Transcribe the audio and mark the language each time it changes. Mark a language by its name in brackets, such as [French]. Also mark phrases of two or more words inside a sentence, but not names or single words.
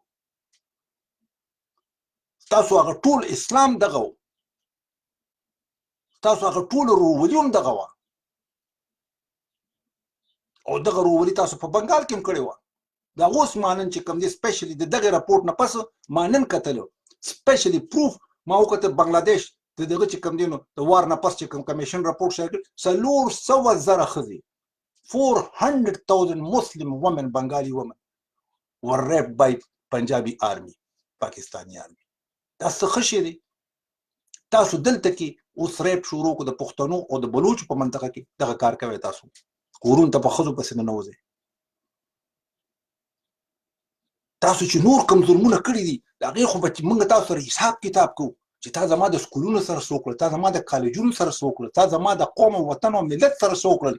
[Pashto] تاسو هغه ټول اسلام دغه و تاسو هغه ټول ورورولي هم دغه وه او دغه ورورولي تاسو په بنګال کې هم کړې وه د اوس ما نن چې کوم دی سپیشلي د دغې راپورټ نه پس ما نن کتلو [English] specially proof [Pashto] ما وکتل بنګلادیش د دغه چې کوم دی نو د وار نه پس چې کوم [English] commission report [Pashto] شوی کړ 400,000 ښځې [English] 400,000 Muslim women, Bengali women, were raped by Punjabi army, Pakistani army. [Pashto] دا څه ښه شی دی تاسو دلته کې اوس ریپ شروع کړو د پښتنو او د بلوچو په منطقه کې دغه کار کوئ تاسو کورونو ته په ښځو پسې ننوځئ. تاسو چې نور کوم ظلمونه کړي دي د هغې خو به موږ تاسو سره حساب کتاب کوو چې تا زما د سکولونو سره څه وکړل، تا زما د کالجونو سره څه وکړل، تا زما د قوم او وطن او ملت سره څه وکړل.